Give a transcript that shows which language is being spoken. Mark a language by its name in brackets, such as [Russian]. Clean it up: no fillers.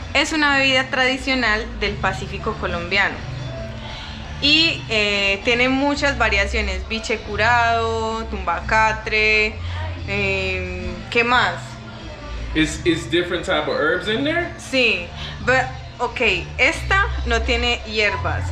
[Spanish] Es una bebida tradicional del Pacífico colombiano. Y tiene muchas variaciones. Biche curado, tumbacatre, ¿qué más? [English] Is different type of herbs in there? [Spanish] Sí, [English] but, [Spanish] ok, esta no tiene hierbas.